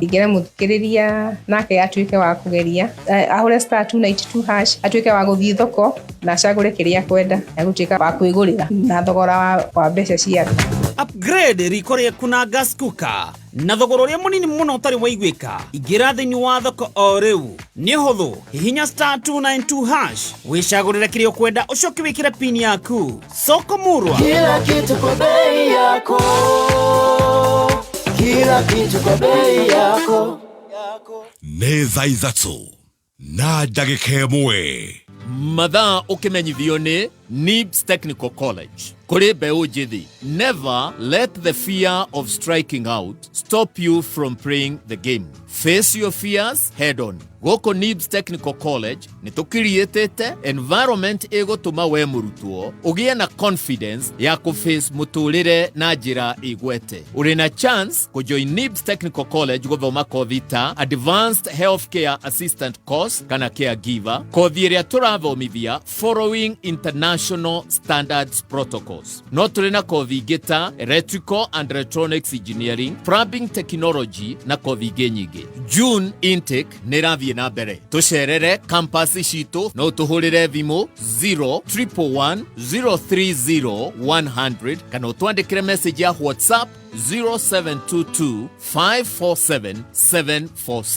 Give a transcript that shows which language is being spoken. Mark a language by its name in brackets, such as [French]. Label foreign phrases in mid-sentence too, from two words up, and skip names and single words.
[Kikuyu] Ingire muthikiriria nake atuike wa kugeria ahure *292# atuike wa guthii thoko na acagure kiria kwenda, agutuika wa kwigurira na thogora wa mbeca ciake. upgrade riko rĩaku na [English] gas cooker [Kikuyu] na thogora ũrĩa mũnini mũno ũtarĩ waiguĩka. Ingĩra thĩinĩ wa thoko o rĩu. Nĩ hũthũ, hihinya *292# wĩcagũrĩre kĩrĩa ũkwenda ũcoke wĩkĩre pin yaku. [Swahili] Soko Murwa, kila kitu kwa bei yako, kila kitu kwa bei yako. [Kikuyu] Nĩ thaa ithatũ na ndagĩka ĩmwe. Mathaa ũkĩmenyithio nĩ NIBS Technical College. Kũrĩ mbeũ njĩthĩ, [English] never let the fear of striking out stop you from playing the game. Face your fears head on. [Kikuyu] Gũkũ NIBS Technical College nĩ tũkiriĩtĩte environment ĩgũtũma we mũrutwo ũgĩe na confidence ya kũface mũtũrĩre na njĩra igwete. Ũrĩ na chance kũjoin NIBS Technical College gũthoma kothi ta [English] Advanced Healthcare Assistant course [Kikuyu] kana caregiver, kothi ĩrĩa tũrathomithia [English] following international standards protocols. [Kikuyu] No tũrĩ na kothi ingĩ ta [English] Electrical and Electronics Engineering, Plumbing Technology [Kikuyu] na kothi ingĩ nyingĩ. [English] June intake [Kikuyu] nĩ ĩrathiĩ na mbere. Tũcerere campus citũ no tũhũrĩre thimũ 011030100 kana ũtwandĩkĩre message ya WhatsApp 0722547746.